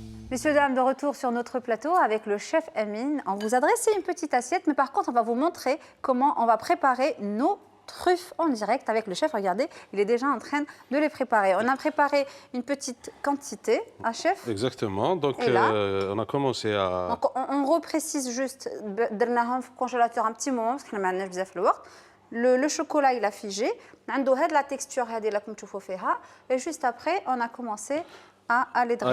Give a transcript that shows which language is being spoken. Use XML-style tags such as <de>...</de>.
<fr>Messieurs, dames, de retour sur notre plateau avec le chef Amine. On vous a dressé une petite assiette, mais par contre, on va vous montrer comment on va préparer nos truffes en direct avec le chef. Regardez, il est déjà en train de les préparer. On a préparé une petite quantité, hein, chef? Exactement. Donc, on a commencé à... Donc, on reprécise juste,</fr> <ar>درناهم في الcongélateur</ar> <fr>un petit moment, parce qu'on a</fr> <ar>بزاف الوقت.</ar> <fr>Le chocolat, il a figé.</fr> <ar>عنده هاد</ar> <fr>la texture</fr> <ar>هذه اللي راكم تشوفوا فيها.</ar> <fr>Et juste après, on a commencé à les dresser.</fr>